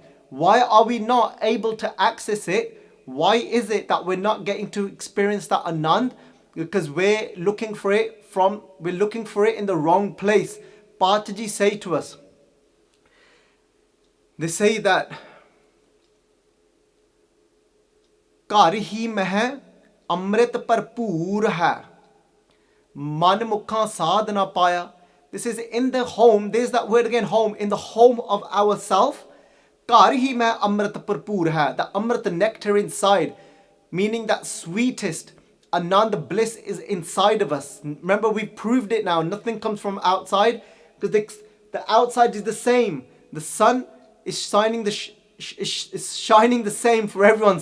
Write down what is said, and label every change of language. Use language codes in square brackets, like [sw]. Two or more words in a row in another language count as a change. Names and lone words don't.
[en] Why are we not able to access it? Why is it that we're not getting to experience that Anand? Because we're looking for it in the wrong place. Pataji say to us, they say that [pa] ਘਰ ਹੀ ਮਹਿ ਅੰਮ੍ਰਿਤ ਭਰਪੂਰ ਹੈ, ਮਨ ਮੁਖਾ ਸਾਦ ਨ ਪਾਇਆ. [en] This is in the home, there's that word again, home, in the home of ourself. [pa] ਘਰ ਹੀ ਮਹਿ ਅੰਮ੍ਰਿਤ ਭਰਪੂਰ ਹੈ, [en] the amrit nectar inside, meaning that sweetest Anand bliss is inside of us. Remember, we proved it now. Nothing comes from outside, because the outside is the same. The sun is shining shining the same for everyone.